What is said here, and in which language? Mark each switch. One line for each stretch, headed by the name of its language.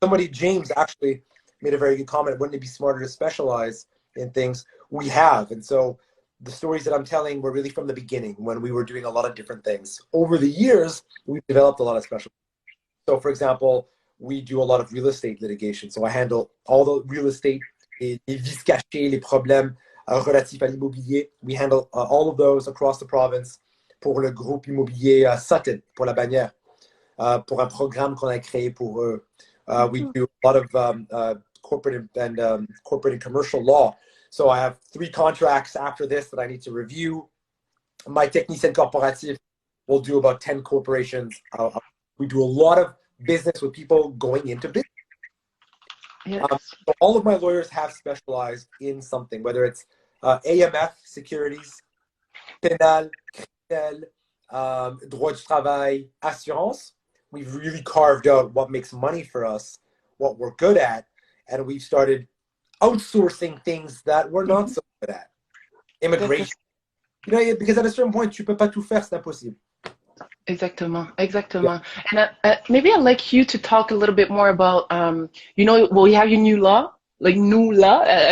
English: James actually made a very good comment. Wouldn't it be smarter to specialize in things we have? And so the stories that I'm telling were really from the beginning when we were doing a lot of different things. Over the years, we've developed a lot of special. So for example, we do a lot of real estate litigation. So I handle all the real estate,
French: les vices cachés, les problèmes relatifs à l'immobilier.
English: We handle all of those across the province
French: pour le groupe immobilier Sutton, pour la Bannière, pour un programme qu'on a créé pour eux.
English: We do a lot of corporate and commercial law. So I have 3 contracts after this that I need to review. My technicien corporatif will do about 10 corporations. We do a lot of business with people going into business. Yes. So all of my lawyers have specialized in something, whether it's AMF, securities, pénal, criminel, droit du travail, assurance. We've really carved out what makes money for us, what we're good at, and we've started outsourcing things that we're not so good at. Immigration. Because at a certain point,
French: tu peux pas tout faire, c'est impossible. Exactement.
English: And maybe I'd like you to talk a little bit more about, we have your new law, like NOOLAW.